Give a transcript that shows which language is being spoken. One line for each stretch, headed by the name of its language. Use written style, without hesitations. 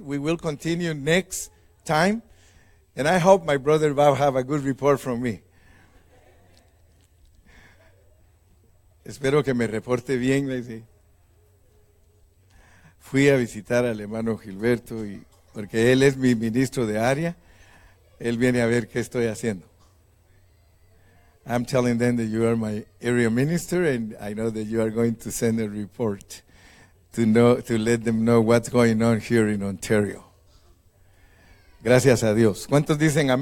English: We will continue next time. And I hope my brother Bob have a good report from me.
Spanish: Espero que me reporte bien. Fui a visitar al hermano Gilberto porque él es mi ministro de área. Él viene a ver qué estoy haciendo.
English: I'm telling them that you are my area minister, and I know that you are going to send a report to let them know what's going on here in Ontario.
Spanish: Gracias a Dios. ¿Cuántos dicen amén?